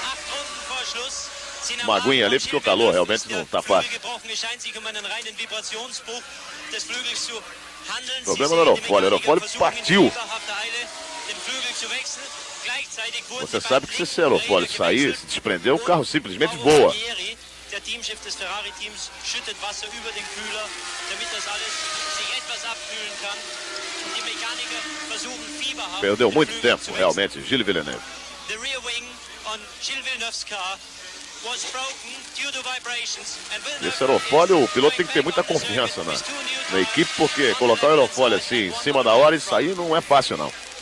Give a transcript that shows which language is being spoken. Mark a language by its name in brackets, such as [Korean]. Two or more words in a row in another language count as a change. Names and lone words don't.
[Portuguese] Uma aguinha ali porque o calor realmente não está fácil. Problema do aerofólio. O aerofólio partiu. Você sabe que se esse aerofólio sair, se desprender, o carro simplesmente voa. [German] Der Teamchef des Ferrari-Teams schüttet Wasser über den Kühler, damit das alles sich etwas abkühlen kann. Und die Mechaniker versuchen fieberhaft... [Portuguese] Perdeu muito tempo, realmente, Gilles Villeneuve. [English] The rear wing on Gilles Villeneuve's car was broken due to vibrations. [Portuguese] Esse aerofólio, o piloto tem que ter muita confiança na equipe, porque colocar o aerofólio assim em cima da hora e sair não é fácil, não.